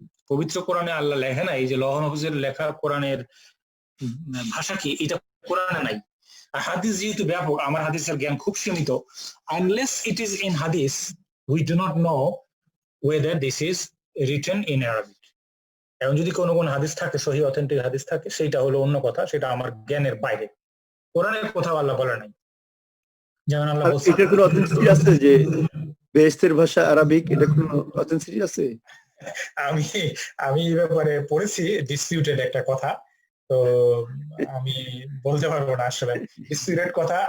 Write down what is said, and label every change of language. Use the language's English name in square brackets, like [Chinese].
[Bangla] পবিত্র কোরআনে আল্লাহ লেখা নাই যে লৌহ মাহফুজের লেখা কোরআনের ভাষা কি, এটা কোরআনে নাই। আর হাদিস যেহেতু ব্যাপক, আমার হাদিসের জ্ঞান খুব সীমিত, [English] unless it is in hadith we do not know whether this is written in Arabic. [Bangla] এখন যদি কোনো হাদিস থাকে, সহিহ অথেন্টিক হাদিস থাকে, সেটা হলো অন্য কথা, সেটা আমার জ্ঞানের বাইরে। কোরআনের কথা আল্লাহ বলে নাই। যেমন আল্লাহ বলছেন, এটা কোনো অথেন্টিসিটি আছে যে বেহেশতের ভাষা আরবিক, এটা কোনো অথেন্টিসিটি আছে? আমি এই ব্যাপারে পড়েছি ডিসপিউটেড একটা কথা, তো আমি বলতে পারবো না আসলে ডিসপিউটেড কথা।